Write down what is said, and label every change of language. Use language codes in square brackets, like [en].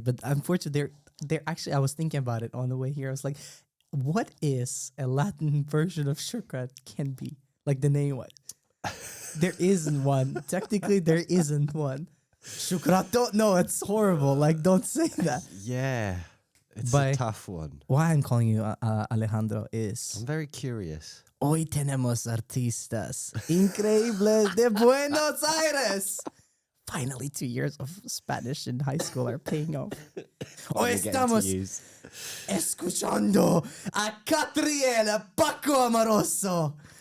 [en] But unfortunately, they're actually. I was thinking about it on the way here. I was like, what is a Latin version of Shukhrat can be? Like the name what? There isn't one. Technically, there isn't one. Shukhrat, don't know. It's horrible. Like, don't say that. Yeah. It's But a tough one. why I'm calling you Alejandro is I'm very curious. [es] hoy tenemos artistas increíbles de Buenos Aires. [en] Finally, 2 years of Spanish in high school are paying off. [es] Hoy estamos escuchando a Ca7riel, a Paco Amoroso.